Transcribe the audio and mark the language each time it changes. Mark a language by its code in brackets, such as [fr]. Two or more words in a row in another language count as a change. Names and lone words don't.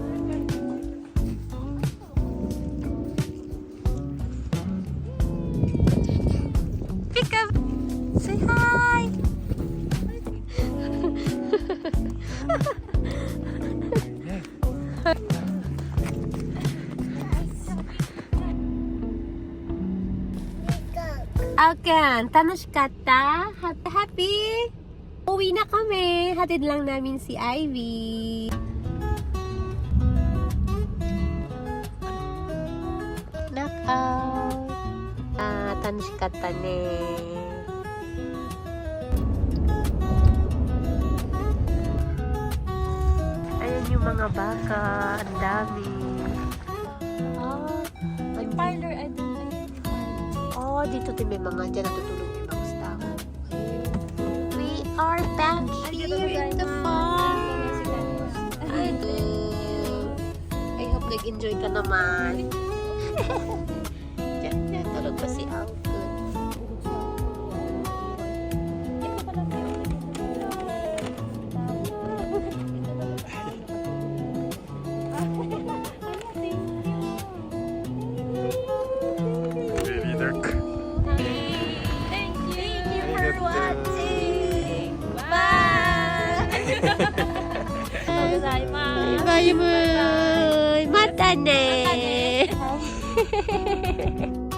[ja] ピカ、 [en] say hi。 [ja] Akan, 楽しかった？ [tl] Happy? Uwi na kami. Hatid lang namin si Ivy. [en] Knockout. [ja] 楽しかったね。 [tl] Ayan yung mga baka. Ang dami. May parlor, [en] I don't like. [tl] Oh, dito din may mga dyan natutulog yung mga tao. [en] We are back here in the farm. I hope [tl] nag-enjoy ka naman. Diyan, tulog pa si Uncle. [en] Baby duck. Thank you for watching. Bye! [ja] バイバイ。またね。